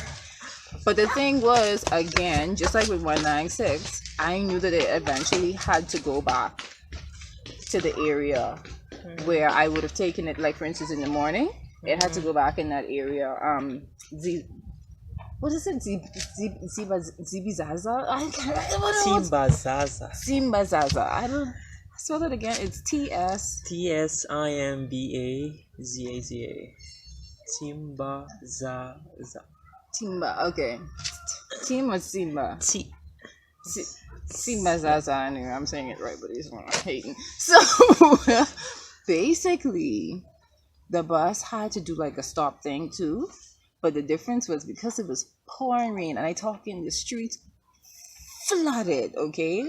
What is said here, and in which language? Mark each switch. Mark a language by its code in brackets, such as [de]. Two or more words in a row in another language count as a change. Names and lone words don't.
[en] But the thing was, again, just like with 196, I knew that it eventually had to go back to the area where I would have taken it, like for instance in the morning. It had to go back in that area. What is it? Zibizaza? I can't. Simbazaza. I don't. Spell it again. It's Tsimbazaza. Timbazaza. Timba. Okay. Tim or Simba? Simbazaza. Anyway, I'm saying it right, but he's not hating. So basically, the bus had to do like a stop thing too, but the difference was because it was pouring rain, and I talk in the streets flooded, okay?